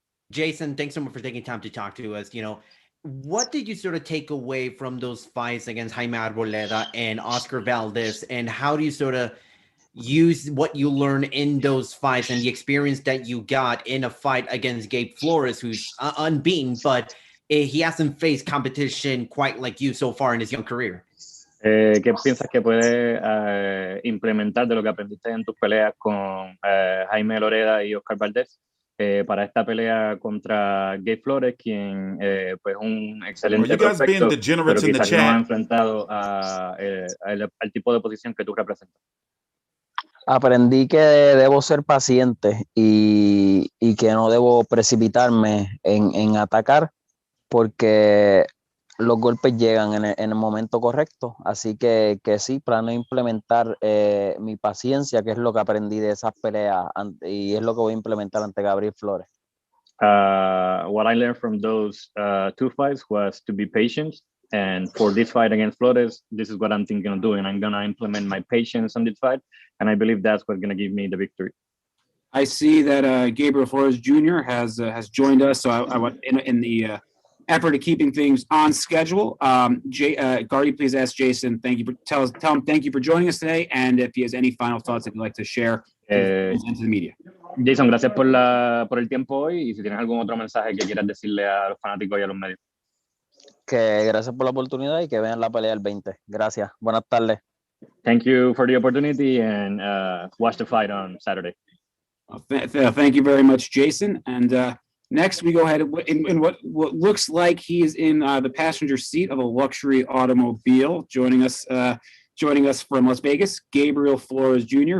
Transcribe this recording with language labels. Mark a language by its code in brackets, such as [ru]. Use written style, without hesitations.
[en] Jason, thanks so much for taking time to talk to us. What did you sort of take away from those fights against Jaime Arboleda and Oscar Valdez, and how do you sort of use what you learned in those fights and the experience that you got in a fight against Gabe Flores, who's unbeaten, but he hasn't faced competition quite like you so far in his young career? [es] ¿Qué piensas que puedes implementar de lo que aprendiste en tus peleas con Jaime Loreda y Oscar Valdez para esta pelea contra Gabe Flores, quien pues un excelente prospecto, pero quizás no ha enfrentado al tipo de posición que tú representas? Aprendí que debo ser paciente y que no debo precipitarme en atacar, porque los golpes llegan en el momento correcto. Así que sí, planeo implementar mi paciencia, que es lo que aprendí de esas peleas, y es lo que voy a implementar ante Gabriel Flores. [en] What I learned from those two fights was to be patient. And for this fight against Flores, this is what I'm thinking of doing. I'm going to implement my patience on this fight, and I believe that's what's going to give me the victory. I see that Gabriel Flores Jr. has joined us. So I want in the effort of keeping things on schedule. Gardy, please ask Jason. Thank you for tell him thank you for joining us today, and if he has any final thoughts that he'd like to share into the media. [es] Jason, gracias por el tiempo hoy y si tienes algún otro mensaje que quieras decirle a los fanáticos y a los medios. Que gracias por la oportunidad y que vean la pelea el 20. Gracias. Buenas tardes. [en] Thank you for the opportunity and watch the fight on Saturday. Thank you very much, Jason. And next, we go ahead in what looks like he is in the passenger seat of a luxury automobile. Joining us from Las Vegas, Gabriel Flores Jr.